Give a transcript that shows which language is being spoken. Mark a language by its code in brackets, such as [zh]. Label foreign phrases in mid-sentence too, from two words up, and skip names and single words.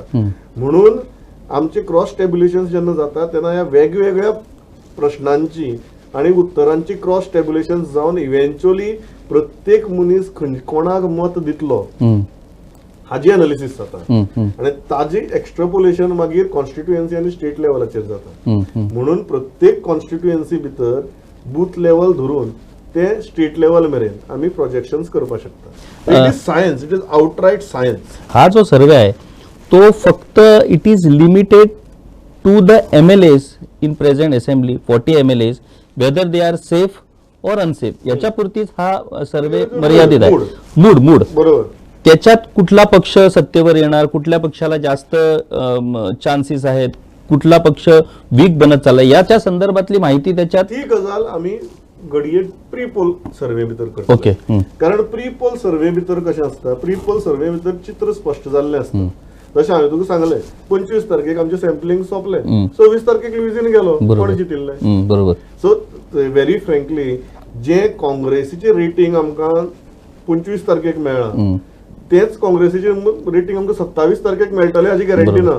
[kok] म्हणून आमचे [en] cross tabulation [kok] जेन्ना जाता तेन्ना ह्या वेगवेगळ्या प्रश्नांची आणि उत्तरांची [en] cross tabulation [kok] जावन इव्हेंच्युअली प्रत्येक मनीस कोणाक मत दितलो हाजी एनालिसीस जाता. आणि ताजी एक्स्ट्रापोलेशन मागीर कॉन्स्टिट्युएन्सी आणि स्टेट लेवलाचेर जाता. म्हणून प्रत्येक कॉन्स्टिट्युएन्सी भितर [en] booth level [kok] धरून ते [en] state level [kok] मेरेन आम्ही प्रोजेक्शन्स करपाक शकता. [en] It is science, it is outright science. [mr] हा जो सर्वे आहे तो फक्त [en] it is limited to the MLAs in present assembly, 40 MLAs, whether they are safe or unsafe, [mr] याच्यापुरतीच हा सर्वे मर्यादित आहे. मूड बरोबर. त्याच्यात कुठला पक्ष सत्तेवर येणार, कुठल्या पक्षाला जास्त चान्सेस आहेत, कुठला पक्ष वीक बनत चाललाय, याच्या संदर्भातली माहिती त्याच्यात. [kok] ही गजाल आम्ही घडये [en] pre poll survey [kok] भितर करतो. ओके. कारण [en] pre poll survey [kok] भितर कशें आसता, [en] pre poll survey [kok] भितर चित्र स्पष्ट जाल्लें आसता. जशें हांवें तुका सांगलें 25 तारखेक आमचें सॅम्पलिंग सोंपलें, 26 तारखेक लुईझीन गेलो, कोण जितिल्लें. [mr] बरोबर. [en] so very frankly [kok] जे काँग्रेसीचें रेटींग आमकां 25 तारखेक मेळ्ळां तेच काँग्रेसीचे रेटींग आमकां 27 तारखेक मेळटलें हाची गॅरंटी ना.